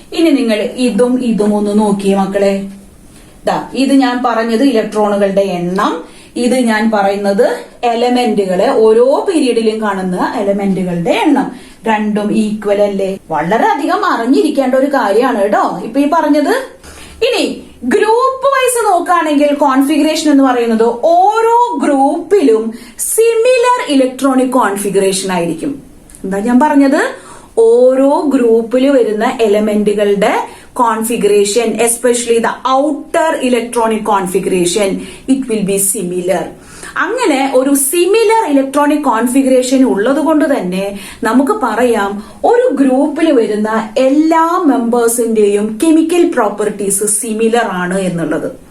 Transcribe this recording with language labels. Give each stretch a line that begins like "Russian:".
Malayalam: ഇനി നിങ്ങൾ ഇതും ഒന്ന് നോക്കിയേ മക്കളെ. ഇത് ഞാൻ പറഞ്ഞത് ഇലക്ട്രോണുകളുടെ എണ്ണം, ഇത് ഞാൻ പറയുന്നത് എലമെന്റുകളെ ഓരോ പീരീഡിലും കാണുന്ന എലമെന്റുകളുടെ എണ്ണം. രണ്ടും ഈക്വൽ അല്ലേ? വളരെയധികം അറിഞ്ഞിരിക്കേണ്ട ഒരു കാര്യമാണ് കേട്ടോ ഇപ്പൊ ഈ പറഞ്ഞത്. ഇനി ഗ്രൂപ്പ് വൈസ് നോക്കുകയാണെങ്കിൽ കോൺഫിഗറേഷൻ എന്ന് പറയുന്നത് ഓരോ ഗ്രൂപ്പിലും സിമിലർ ഇലക്ട്രോണിക് കോൺഫിഗറേഷൻ ആയിരിക്കും. എന്താ ഞാൻ പറഞ്ഞത്? ഓരോ ഗ്രൂപ്പിൽ വരുന്ന എലമെന്റുകളുടെ
English: configuration, especially the outer electronic configuration, it will be similar.
Malayalam: അങ്ങനെ ഒരു സിമിലർ ഇലക്ട്രോണിക് കോൺഫിഗറേഷൻ ഉള്ളത് കൊണ്ട് തന്നെ നമുക്ക് പറയാം ഒരു ഗ്രൂപ്പിൽ വരുന്ന എല്ലാ മെമ്പേഴ്സിന്റെയും കെമിക്കൽ പ്രോപ്പർട്ടീസ് സിമിലർ ആണ് എന്നുള്ളത്.